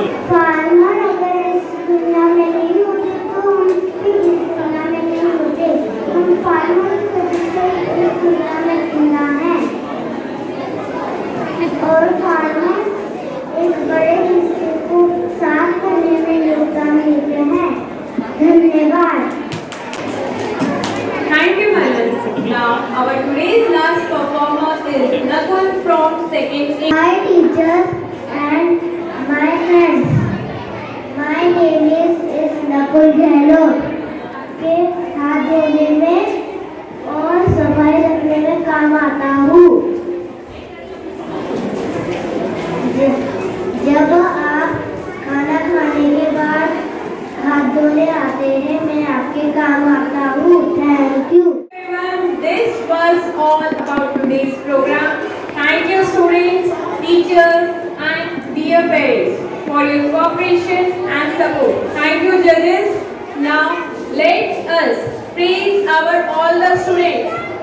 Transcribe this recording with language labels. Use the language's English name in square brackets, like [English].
[Hindi] Farmer अगर इस दुनिया में नहीं होते तो हम भी इस दुनिया में नहीं होते। हम फार्मर की वजह से इस दुनिया में जिंदा हैं और फार्मर एक बड़े हिस्से को साफ करने में योगदान देते हैं। धन्यवाद। [English] Thank you, Malan. Now, our today's last performer is Nakul from 2nd A. Hi teachers and my friends. My name is Nakul Gehlot. [Hindi] के हाथ धोने में और सफाई रखने में काम आता हूँ। जब आप खाना खाने के बाद हाथ धोने आते हैं, मैं आपके काम आता हूँ। [English] Thank you. Everyone, this was all about today's program. Thank you, students, teachers, and dear parents for your cooperation and support. Thank you, judges. Now, let us praise all the students.